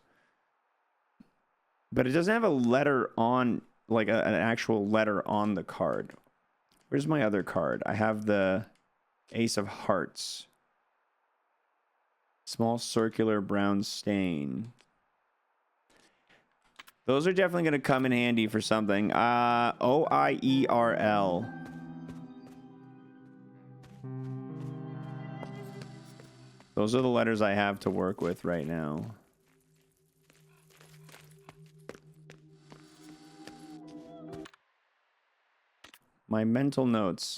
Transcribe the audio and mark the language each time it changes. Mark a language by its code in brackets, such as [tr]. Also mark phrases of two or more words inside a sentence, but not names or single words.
[en] But it doesn't have a letter on, like an actual letter on the card. Where's my other card? I have the Ace of Hearts. Small circular brown stain. Those are definitely going to come in handy for something. O-I-E-R-L. Those are the letters I have to work with right now. My mental notes.